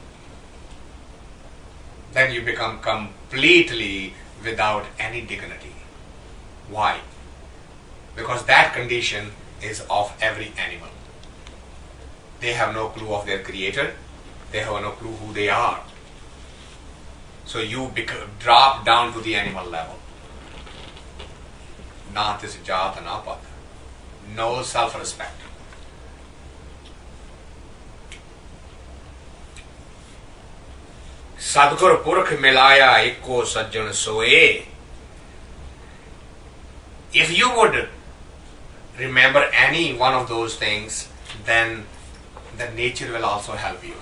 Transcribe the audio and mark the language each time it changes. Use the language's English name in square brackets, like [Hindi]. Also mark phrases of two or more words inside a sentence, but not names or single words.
[English] Then you become completely without any dignity. Why? Because that condition is of every animal. They have no clue of their creator. They have no clue who they are. So you drop down to the animal level. [Punjabi] ਨਾ ਤਿਸ ਜਾਤ ਨਾ ਪਤ. [English] No self-respect. [Punjabi] ਸਤਿਗੁਰ ਪੁਰਖ ਮਿਲਾਇਆ ਇਕੋ ਸਜਣ ਸੋਇ. [English] If you would remember any one of those things, then the nature will also help you.